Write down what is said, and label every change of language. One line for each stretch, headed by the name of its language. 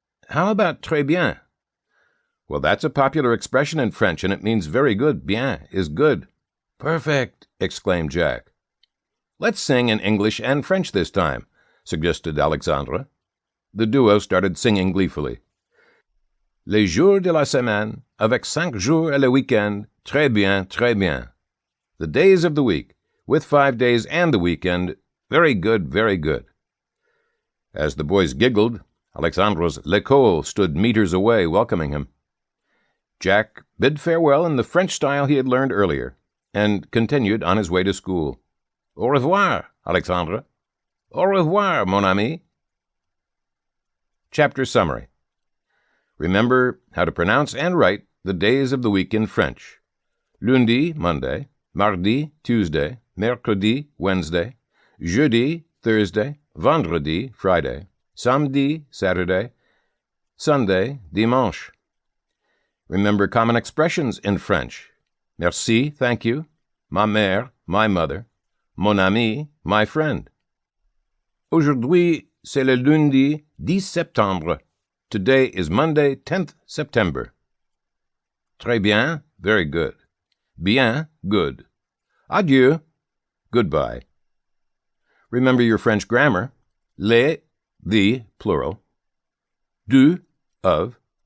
English: How about très bien? Well, that's a popular expression in French, and it means very good. Bien is good. Perfect, exclaimed Jack. Let's sing in English and French this time, suggested Alexandre. The duo started singing gleefully.
French: Les jours de la semaine, avec 5 jours et le week-end, très bien, très bien.
English: The days of the week, with 5 days and the weekend, very good, very good. As the boys giggled, Alexandre's l'école stood meters away, welcoming him. Jack bid farewell in the French style he had learned earlier, and continued on his way to school.
French: Au revoir, Alexandre. Au revoir, mon ami.
English: Chapter Summary. Remember how to pronounce and write the days of the week in French. Lundi, Monday. Mardi, Tuesday. Mercredi, Wednesday. Jeudi, Thursday. Vendredi, Friday. Samedi, Saturday. Sunday, dimanche. Remember common expressions in French. Merci, thank you. Ma mère, my mother. Mon ami, my friend.
French: Aujourd'hui, c'est le lundi 10 septembre.
English: Today is Monday, 10th September. Très bien, very good. Bien, good. Adieu, goodbye. Remember your French grammar. Les, the, plural. Du, of.